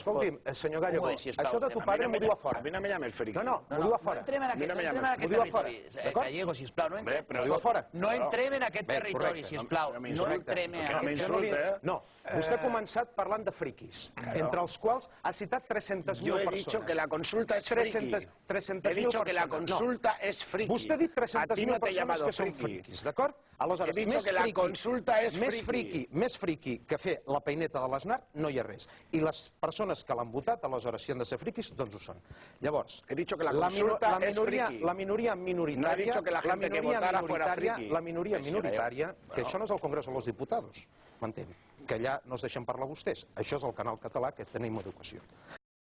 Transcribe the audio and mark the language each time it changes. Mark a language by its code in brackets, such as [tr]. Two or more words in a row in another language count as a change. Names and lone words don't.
[ca] Escolti'm, senyor Gallego, això de [es] tu padre [ca] m'ho diu a fora. [es] A mi no me llames friqui. [ca] No, m'ho diu a fora. No entrem en aquest territori. Gallego, sisplau, no entrem. M'ho diu a fora. No entrem en aquest territori, sisplau. No entrem en aquest territori. No, vostè ha començat parlant de friquis, entre els quals ha citat 300.000 persones. [es] Yo he dicho que la consulta es friki. He dicho que la consulta es friki. [ca] Vostè ha dit 300.000 persones que són friquis, d'acord? Aleshores, [es] he dicho que la consulta es friki. [ca] Més friki que fer la peineta de l'Aznar no hi ha res. I les persones que l'han votat, aleshores, si han de ser friquis, doncs ho són. Llavors, [es] he dicho que la consulta es friki. [ca] La minoria minoritària... [es] No he dicho que la gente que votara fuera friki. [ca] La minoria minoritària, que això no és el Congreso de los Diputados, m'entén? Que allà no es deixen parlar vostès. Això és el canal català que tenim educació.